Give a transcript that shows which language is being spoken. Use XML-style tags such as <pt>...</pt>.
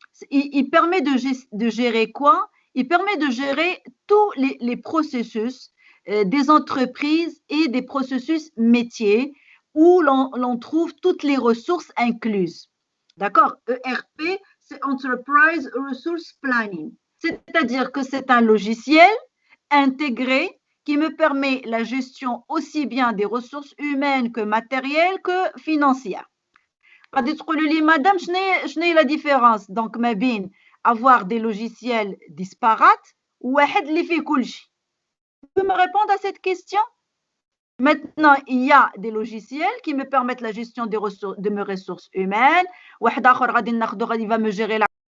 <fr>Il permet de gérer quoi? Il permet de gérer tous les processus des entreprises et des processus métiers où l'on trouve toutes les ressources incluses. D'accord? ERP, c'est Enterprise Resource Planning. C'est-à-dire que c'est un logiciel intégré qui me permet la gestion aussi bien des ressources humaines que matérielles que financières.</fr> <ar>غادي تقولوا لي madame, شنو هي</ar> <fr>la différence donc</fr> <ar>ما بين</ar> <fr>avoir des logiciels disparates</fr> <ar>وواحد اللي فيه كلشي.</ar> <fr>Vous pouvez me répondre à cette question? Maintenant, il y a des logiciels qui me permettent la gestion de mes ressources humaines.</fr> <ar>واحد آخر غادي ناخذو غادي</ar> <fr>va me gérer la</fr>